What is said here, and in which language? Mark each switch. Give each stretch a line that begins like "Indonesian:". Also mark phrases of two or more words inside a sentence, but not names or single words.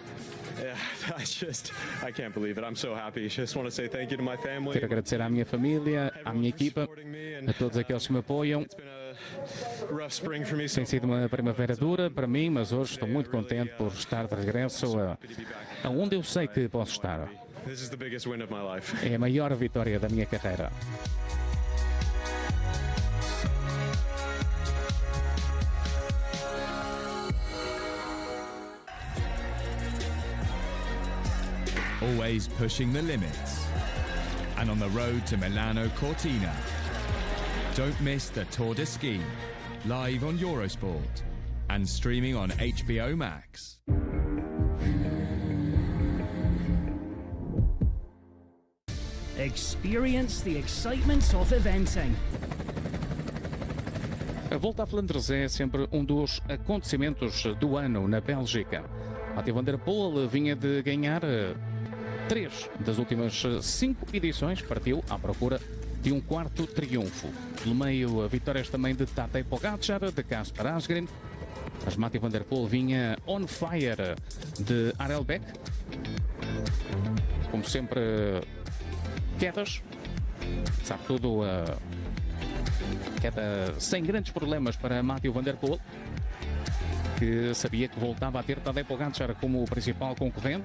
Portuguese: Quero agradecer à minha família, à minha equipa, a todos aqueles que me apoiam. Tem sido uma primavera dura para mim, mas hoje estou muito contente por estar de regresso aonde eu sei que posso estar. É a maior vitória da minha carreira.
English: Always pushing the limits. And on the road to Milano Cortina. Don't miss the Tour de Ski, live on Eurosport and streaming on HBO Max. Experience the excitement of eventing.
Portuguese: A Volta a Flandres é sempre um dos acontecimentos do ano na Bélgica. Mathieu van der Poel vinha de ganhar 3 das últimas 5 edições, partiu à procura de um quarto triunfo. Pelo meio, vitórias também de Tadej Pogačar, de Kasper Asgreen. Mas Mathieu van der Poel vinha
English: on fire
Portuguese: de Harelbeke. Como sempre, quedas. Sabe tudo, queda sem grandes problemas para Mathieu van der Poel, que sabia que voltava a ter Tadej Pogačar como principal concorrente.